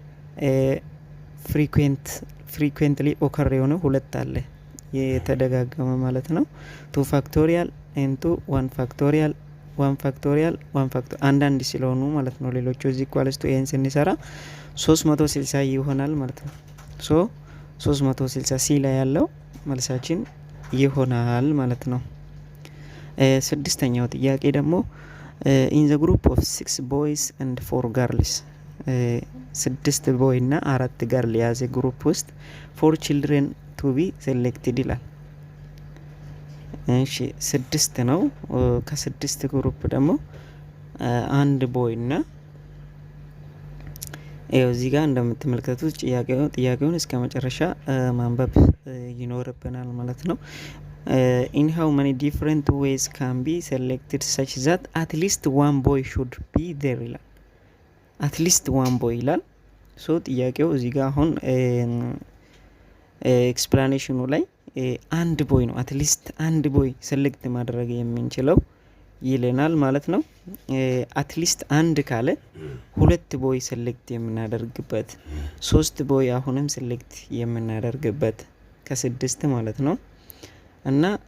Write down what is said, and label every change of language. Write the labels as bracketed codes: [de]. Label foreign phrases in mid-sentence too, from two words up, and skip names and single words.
[en] frequently occur [am] የሆነ 2 አለ የተደጋገመ ማለት ነው። 2 [en] factorial into [am] 1 ፋክቶሪያል 1 ፋክቶሪያል 1 ፋክቶሪያል አንዳንድ ስለሆኑ ማለት ነው። ሌሎቹ [en] is equals to [am] ይሄን ስንሰራ 360 ይሆናል ማለት ነው። ሶ 360 ሲ ላይ ያለው መልሳችን ይሆናል ማለት ነው። ስድስተኛው ጥያቄ ደግሞ [en] in the group of 6 boys and 4 girls [am] 6 ቦይ እና 4 ገርል የያዘ ግሩፕ ውስጥ [en] 4 children to be selected [am] ይላል። እሺ 6 ነው። ከ6 ግሩፕ ደግሞ አንድ ቦይ እና እዚህ ጋር እንደምትመለከቱት ጥያቄውን እስከ መጨረሻ ማንበብ ይኖርብናል ማለት ነው። [en] in how many different ways can be selected such that at least one boy should be there [am] ይላል። [en] at least one boy [am] ይላል። ሶ ጥያቄው እዚህ ጋር አሁን ኤክስፕላኔሽኑ ላይ አንድ ቦይ ነው at least አንድ ቦይ ሴሌክት ማድረግ የምንችለው ይለናል ማለት ነው። አትሊስት አንድ ካለ 2 ቦይ ሴሌክት የምናደርግበት 3 ቦይ አሁንም ሴሌክት የምናደርግበት ከ6 ማለት ነው እና